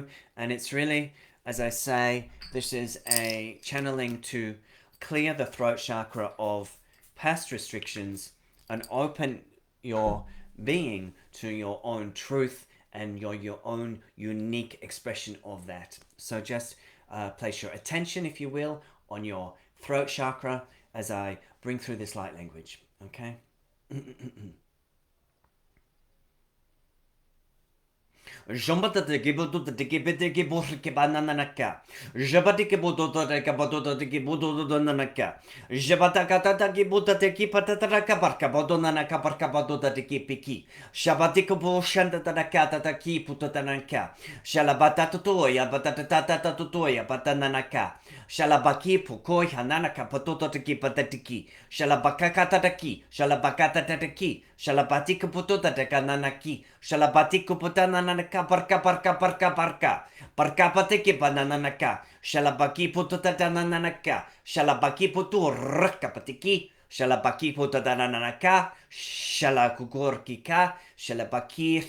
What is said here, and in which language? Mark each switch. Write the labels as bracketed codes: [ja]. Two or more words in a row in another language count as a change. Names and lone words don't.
[en] And it's really, as I say, this is a channeling to clear the throat chakra of past restrictions and open your being to your own truth and your own unique expression of that. So just place your attention, if you will, on your throat chakra as I bring through this light language. Okay? Jombata de Gibudo de Gibete Gibukibananaka. Jabati Gibudo de Gabodo de Gibudo Nanaka. Jabatakata Gibuta de Kipataka Barcabodonaka Barcabado de Kipiki. Shabatiko Shanda Nakata de Kiputanaka. Shalabata Tutoya, Batatata Tutoya, Batananaka. Shalabaki Pukoi Hananaka Patoto de Kipatatiki. Shalabakata Taki. Shalabakata Taki. Shalabatika Putota de Kananaki. Shalabatiku Putananaka Parka Parka Parka Parka. Parka Patiki Bananaka. Shalabaki Putananaka. Shalabaki Putu Raka Patiki. Shalabaki Putananaka. Shalakukorkika. Shalabakit.